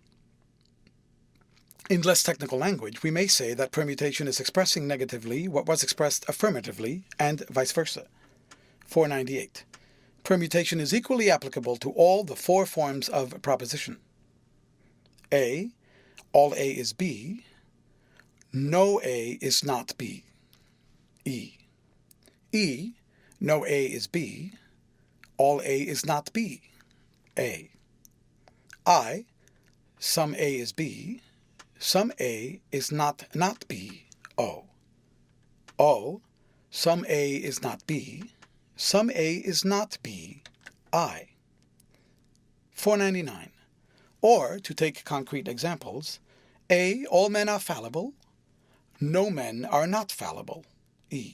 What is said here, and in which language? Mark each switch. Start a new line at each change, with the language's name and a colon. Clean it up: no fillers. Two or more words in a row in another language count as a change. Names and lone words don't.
English: In less technical language, we may say that permutation is expressing negatively what was expressed affirmatively, and vice versa. 498. Permutation is equally applicable to all the four forms of proposition. A. All A is B. No A is not B. E. E. No A is B. All A is not B. A. I. Some A is B. Some A is not B. O. O. Some A is not B. Some A is not B. I. 499. Or, to take concrete examples, A. All men are fallible. No men are not fallible. E.